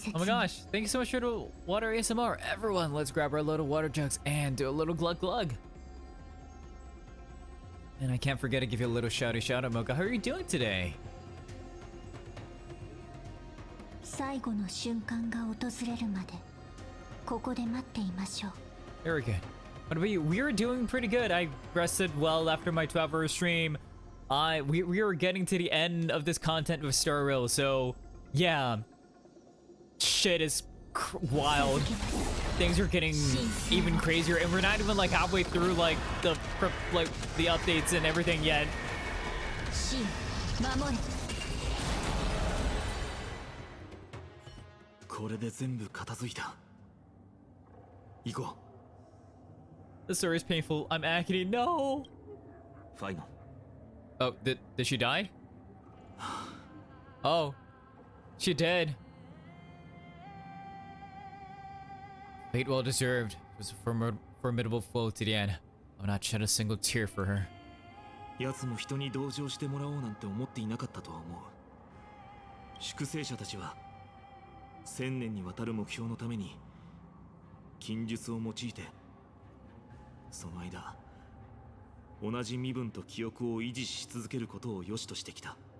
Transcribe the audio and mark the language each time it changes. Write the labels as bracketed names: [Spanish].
[English] Oh my gosh, thank you so much for the water ASMR. Everyone, let's grab our little water jugs and do a little glug glug. And I can't forget to give you a little shouty shout out, Mocha. How are you doing today? [Japanese] 最後の瞬間が訪れるまでここで待っていましょう。 [English] Very good. What about you? We are doing pretty good. I rested well after my 12-hour stream. We were getting to the end of this content with Star Rail, so yeah, shit is wild. Things are getting even crazier, and we're not even like halfway through like the updates and everything yet. [Japanese] 守れ。これで全部片付いた。行こう。 [English] The story is painful. I'm agony. No. Final. Oh, did she die? Oh, she did. Fate well deserved. It was a formidable foe to the end. I will not shed a single tear for her. [Japanese] 奴も人に同情してもらおうなんて思っていなかったとは思う。粛清者たちは1000年にわたる目標のために禁術を用いて、その間同じ身分と記憶を維持し続けることを良しとしてきた。